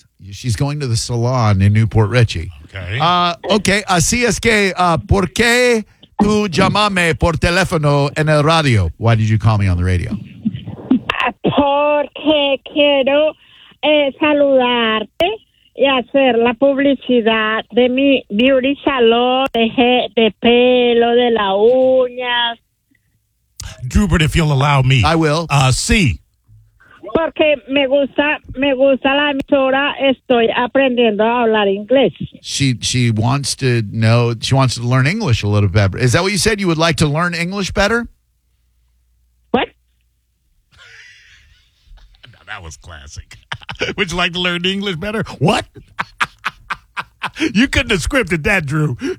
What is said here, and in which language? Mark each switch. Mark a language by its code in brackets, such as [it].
[en] She's going to the salon in Newport Richie. Okay. [es] Así es que, ¿por qué... Tú llamame por teléfono en el radio. [en] Why did you call me on the radio? [es] Porque quiero saludarte y hacer la publicidad de mi [en] beauty salon, [es] de pelo, de la uña. [en] Drubert, if you'll allow me. I will. [es] Sí. Porque me gusta la emisora, estoy aprendiendo a hablar inglés. [en] She wants to learn English a little better. Is that what you said? You would like to learn English better? What? No, that was classic. Would you like to learn English better? What? You couldn't have scripted that, Drew.